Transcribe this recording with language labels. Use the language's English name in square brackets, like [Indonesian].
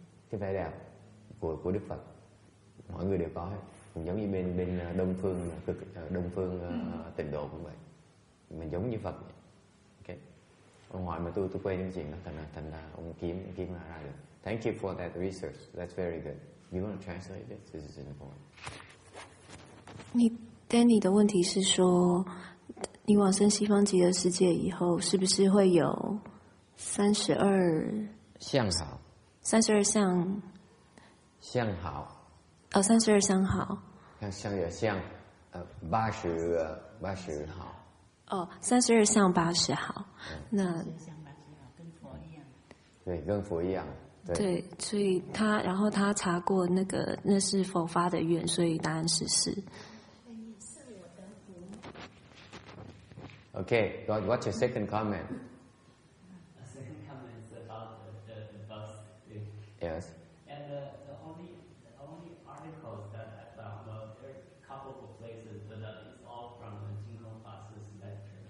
[Vietnamese] Cái vẻ đẹp của Đức Phật. Mọi người đều có hết. Cũng giống như bên Đông phương Tịnh độ cũng vậy. Mình giống như Phật. Okay. Ông hỏi mà tôi quay những chuyện đó, thành ra ông kiếm ra được. [English] Thank you for that research. That's very good. You want to translate it? This is important. [Chinese] Danny 的问题是说，你往生西方极乐世界以后，是不是会有32 相好？32相好。 32相好。像有像80好。 32相80好。那对，跟佛一样。对，所以然后他查过那是佛发的愿，所以答案是是。 [English] Okay, what's your second comment? The second comment is about the bus thing. Yes. And the only articles that I found, well, there are a couple of places, but it's all from the Jingkong Fa's lecture.